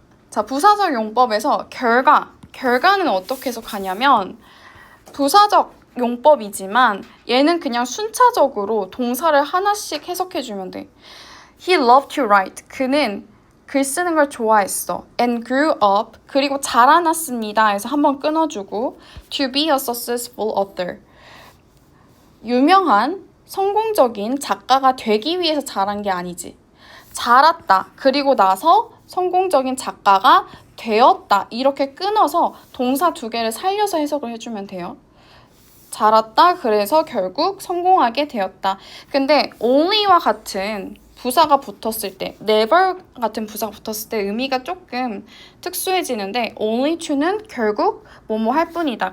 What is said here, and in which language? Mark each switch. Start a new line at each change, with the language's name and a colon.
Korean: 자, 부사적 용법에서 결과는 어떻게 해석하냐면 부사적 용법이지만 얘는 그냥 순차적으로 동사를 하나씩 해석해주면 돼.
English: He loved to write.
Korean: 그는 글 쓰는 걸 좋아했어.
English: And grew up.
Korean: 그리고 자라났습니다. 해서 한번 끊어주고
English: to be a successful author.
Korean: 유명한 성공적인 작가가 되기 위해서 자란 게 아니지. 자랐다. 그리고 나서 성공적인 작가가 되었다. 이렇게 끊어서 동사 2개를 살려서 해석을 해주면 돼요. 자랐다. 그래서 결국 성공하게 되었다. 근데 only와 같은 부사가 붙었을 때, never 같은 부사가 붙었을 때 의미가 조금 특수해지는데 only to는 결국 뭐뭐 할 뿐이다.